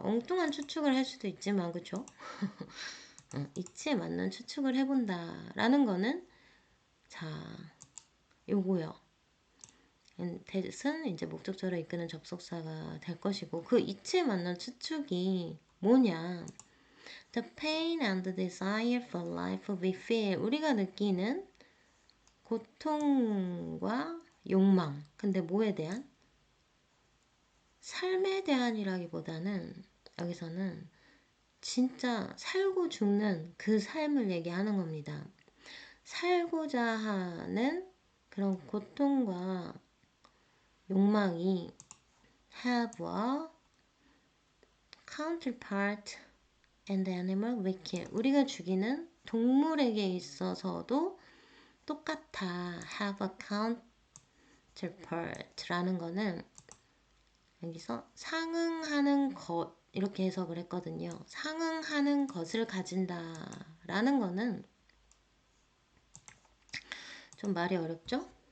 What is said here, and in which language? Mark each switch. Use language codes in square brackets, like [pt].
[ko] 엉뚱한 추측을 할 수도 있지만 그쵸? 이치에 맞는 추측을 해본다 라는 거는 자 요거요. that은 이제 목적절을 이끄는 접속사가 될 것이고 그 이치에 맞는 추측이 뭐냐? [en] The pain and the desire for life we feel. [ko] 우리가 느끼는 고통과 욕망. 근데 뭐에 대한? 삶에 대한이라기보다는 여기서는 진짜 살고 죽는 그 삶을 얘기하는 겁니다. 살고자 하는 그런 고통과 욕망이 [en] have a counterpart and animal we kill. [ko] 우리가 죽이는 동물에게 있어서도 똑같아. [en] have a counterpart [ko] 라는 거는 여기서 상응하는 것 이렇게 해석을 했거든요. 상응하는 것을 가진다라는 거는 좀 말이 어렵죠?